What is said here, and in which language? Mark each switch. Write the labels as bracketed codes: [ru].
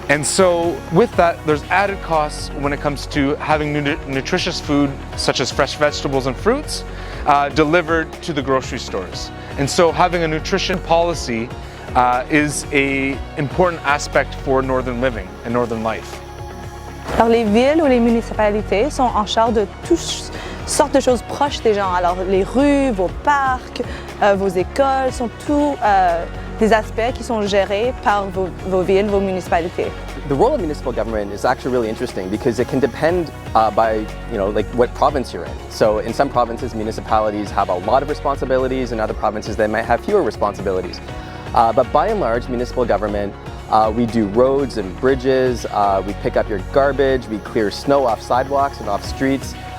[en] And so with that, there's added costs when it comes to having nutritious food such as fresh vegetables and fruits delivered to the grocery stores. And so having a nutrition policy is an important aspect for northern living and northern life. [fr] Alors les villes ou les municipalités sont en charge de toutes sortes de choses proches des gens. Alors les rues, vos parcs, vos écoles sont tous des aspects qui sont gérés par vos villes, vos municipalités. [en] The role of municipal government is actually really interesting because it can depend by, like what province you're in. So in some provinces, municipalities have a lot of responsibilities, in other provinces they might have fewer responsibilities. But by and large, municipal government We do roads and bridges, we pick up your garbage, we clear snow off sidewalks and off streets.